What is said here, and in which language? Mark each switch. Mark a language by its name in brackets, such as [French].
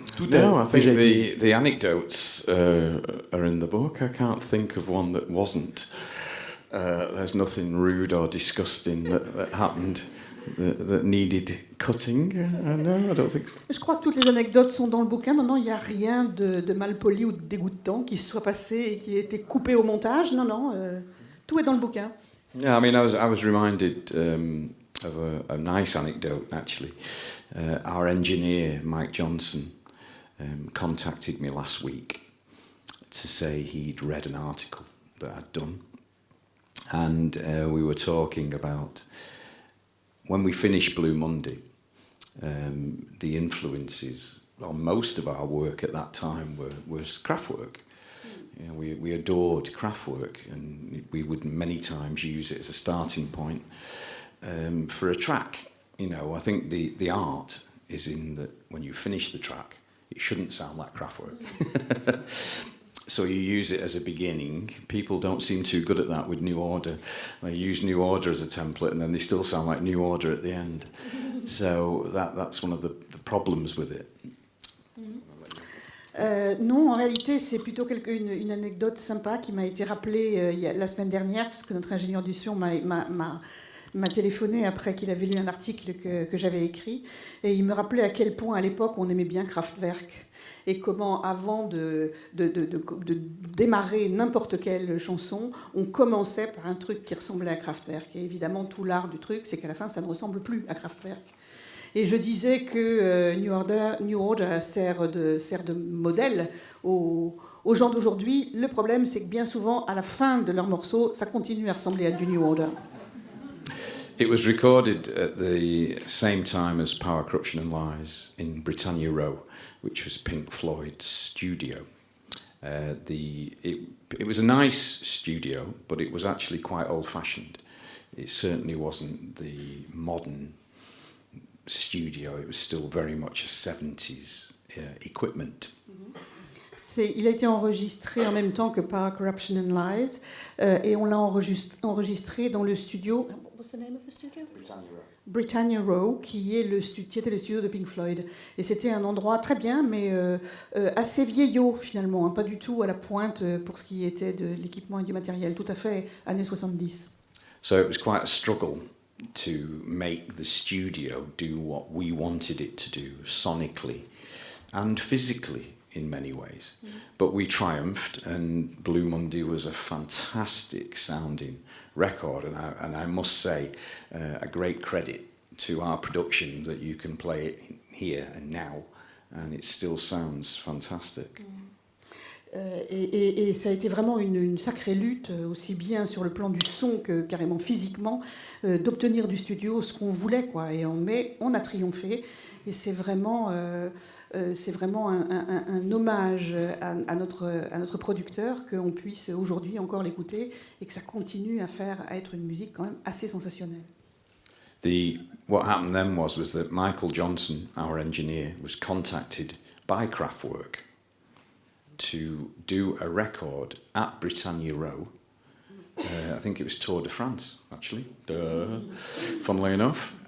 [English] No, I think the anecdotes are in the book. I can't think of one that wasn't. There's nothing rude or disgusting that happened that needed cutting. No, I don't think so. [French] Je crois que toutes les anecdotes sont dans le bouquin. Non, il n'y a rien de malpoli ou de dégoûtant qui se soit passé et qui ait été coupé au montage. Non, tout est dans le bouquin. [English] Yeah, I mean, I was reminded of a nice anecdote, actually. Our engineer, Mike Johnson, contacted me last week to say he'd read an article that I'd done. And we were talking about, when we finished Blue Monday, the influences on most of our work at that time was Kraftwerk. You know, we adored Kraftwerk, and we would many times use it as a starting point for a track. You know, I think the art is in that when you finish the track, it shouldn't sound like Kraftwerk. So you use it as a beginning. People don't seem too good at that with New Order. They use New Order as a template, and then they still sound like New Order at the end. So that's one of the problems with it. [French] Non, en réalité, c'est plutôt une anecdote sympa qui m'a été rappelée la semaine dernière, puisque notre ingénieur du son m'a m'a téléphoné après qu'il avait lu un article que j'avais écrit, et il me rappelait à quel point à l'époque on aimait bien Kraftwerk, et comment avant de démarrer n'importe quelle chanson, on commençait par un truc qui ressemblait à Kraftwerk. Et évidemment, tout l'art du truc, c'est qu'à la fin, ça ne ressemble plus à Kraftwerk. Et je disais que New Order sert de modèle aux gens d'aujourd'hui. Le problème, c'est que bien souvent, à la fin de leur morceau, ça continue à ressembler à du New Order. [English] It was recorded at the same time as Power, Corruption and Lies in Britannia Row, which was Pink Floyd's studio. It was a nice studio, but it was actually quite old-fashioned. It certainly wasn't the modern studio. It was still very much a 70s equipment. [French] Il a été enregistré en même temps que Power, Corruption and Lies, et on l'a enregistré dans le studio. [English] What's the name of the studio? [French] Britannia Row, qui était le studio de Pink Floyd. Et c'était un endroit très bien, mais assez vieillot finalement, hein, pas du tout à la pointe pour ce qui était de l'équipement et du matériel, tout à fait années 70. [English] So it was quite a struggle to make the studio do what we wanted it to do sonically and physically in many ways. But we triumphed, and Blue Monday was a fantastic sounding record, and I must say a great credit to our production that you can play it here and now, and it still sounds fantastic. [French] Et ça a été vraiment une sacrée lutte, aussi bien sur le plan du son que carrément physiquement, d'obtenir du studio ce qu'on voulait, quoi. Et on a triomphé, et c'est vraiment un hommage à notre producteur qu'on puisse aujourd'hui encore l'écouter et que ça continue à être une musique quand même assez sensationnelle. [English] What happened then was that Michael Johnson, our engineer, was contacted by Kraftwerk to do a record at Britannia Row. I think it was Tour de France, actually, funnily enough.